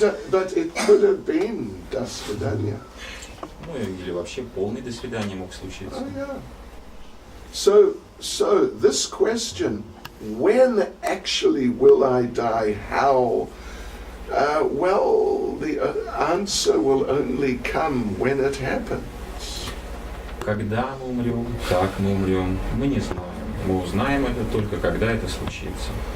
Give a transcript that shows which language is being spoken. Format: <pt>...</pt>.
<en>But it could have been</en> <ru>до свидания. Ну или вообще полный до свидания мог случиться.</ru> <en>Oh, yeah. So this question, when actually will I die? How? Well, the answer will only come when it happens.</en> <ru>Когда мы умрем, как мы умрем, мы не знаем. Мы узнаем это только когда это случится.</ru>